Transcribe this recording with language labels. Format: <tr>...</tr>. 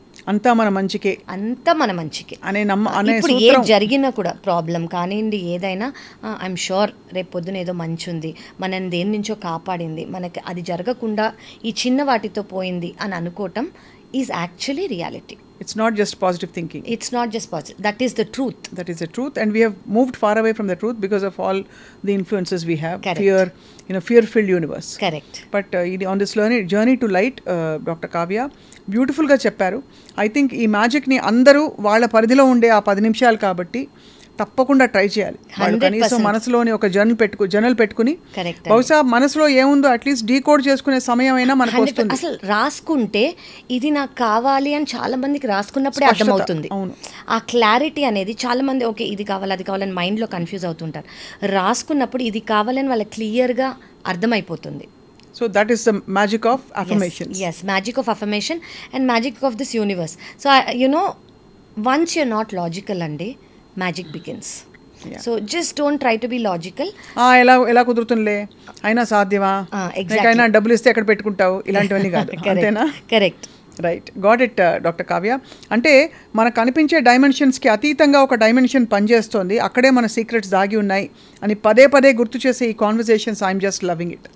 <te>అంతా మన మంచికే, అంతా మన మంచికే అనే ఇప్పుడు ఏ జరిగినా కూడా ప్రాబ్లం కానివ్వండి ఏదైనా</te> <en>I'm sure</en> <te>రేపు పొద్దున ఏదో మంచి ఉంది, మనని దేని నుంచో కాపాడింది, మనకి అది జరగకుండా ఈ చిన్న వాటితో పోయింది అని అనుకోవటం</te> <en>Is actually reality. It's not just positive thinking. It's not just positive. That is the truth. That is the truth. And we have moved far away from the truth because of all the influences we have. Correct. Fear, fear-filled universe. Correct. But on this journey to light, Dr.</en> <te>Kavya, బ్యూటిఫుల్గా చెప్పారు.</te> <en>I think</en> <te>ఈ మ్యాజిక్ని అందరూ వాళ్ళ పరిధిలో ఉండే ఆ 10 నిమిషాలు కాబట్టి తప్పకుండా ట్రై చేయాలి. వాళ్ళు కనీసం మనసులోని ఒక జర్నల్ పెట్టుకుని బహుశా మనసులో ఏముందో అట్లీస్ట్ డీకోడ్ చేసుకునే సమయం అయినా మనకు వస్తుంది. అసలు రాసుకుంటే ఇది నాకు కావాలి అని చాలా మందికి రాసుకున్నప్పుడే అర్థమవుతుంది. ఆ క్లారిటీ అనేది చాలా మంది ఓకే ఇది కావాలి అది కావాలని మైండ్లో కన్ఫ్యూజ్ అవుతుంటారు. రాసుకున్నప్పుడు ఇది కావాలని వాళ్ళకి క్లియర్గా అర్థమైపోతుంది.</te> <en>So that is the magic of affirmations. Yes, magic of affirmation and magic of this universe. So once you're not logical andi, magic begins. Yeah. So just don't try to be logical.</en> <te>ఎలా కుదురుతుందిలే, అయినా సాధ్యమా, అయినా డబ్బులు ఇస్తే ఎక్కడ పెట్టుకుంటావు, ఇలాంటివన్నీ కాదు. అంతేనా? Correct.</te> <en>Right, got it doctor Kavya.</en> <te>అంటే మనకు కనిపించే డైమెన్షన్స్కి అతీతంగా ఒక డైమెన్షన్ పనిచేస్తోంది, అక్కడే మన సీక్రెట్స్ దాగి ఉన్నాయి అని పదే పదే గుర్తు చేసే ఈ conversations</te> <en>I'm just loving it.</en>